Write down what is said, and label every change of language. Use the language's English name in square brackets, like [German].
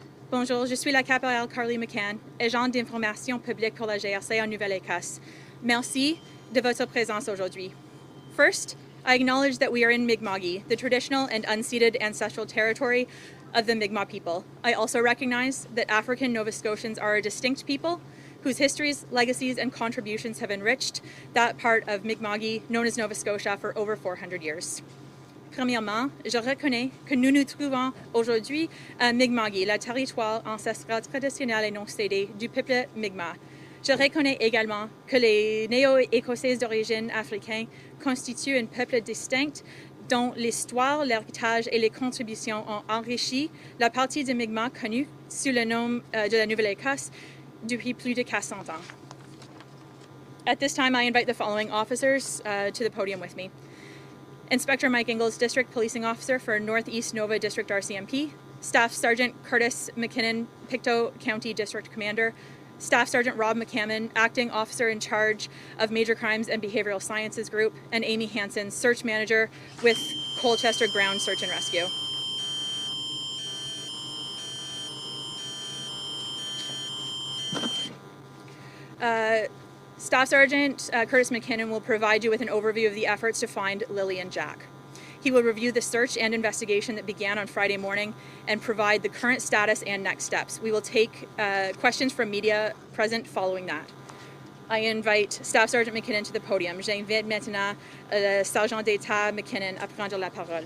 [French] Bonjour, je suis la caporale Carly McCann, agent d'information publique pour la GRC en Nouvelle-Écosse. Merci de votre présence aujourd'hui. [English] First, I acknowledge that we are in Mi'kma'ki, the traditional and unceded ancestral territory of the Mi'kmaq people. I also recognize that African Nova Scotians are a distinct people whose histories, legacies, and contributions have enriched that part of Mi'kma'ki known as Nova Scotia for over 400 years. [French] Premièrement, je reconnais que nous nous trouvons aujourd'hui à Mi'kma'ki, le territoire ancestral traditionnel et non cédé du peuple Mi'kmaq. Je reconnais également que les Néo-Écossais d'origine africaine constituent un peuple distinct dont l'histoire, l'héritage et les contributions ont enrichi la partie de Mi'kmaq connue sous le nom de la Nouvelle-Écosse depuis plus de 400 ans. [English] At this time, I invite the following officers to the podium with me. Inspector Mike Ingles, District Policing Officer for Northeast Nova District RCMP, Staff Sergeant Curtis McKinnon, Pictou County District Commander, Staff Sergeant Rob McCammon, Acting Officer in Charge of Major Crimes and Behavioral Sciences Group, and Amy Hansen, Search Manager with Colchester Ground Search and Rescue. Staff Sergeant Curtis McKinnon will provide you with an overview of the efforts to find Lily and Jack. He will review the search and investigation that began on Friday morning and provide the current status and next steps. We will take questions from media present following that. I invite Staff Sergeant McKinnon to the podium. [French] J'invite maintenant le Sergent d'État McKinnon à prendre la parole.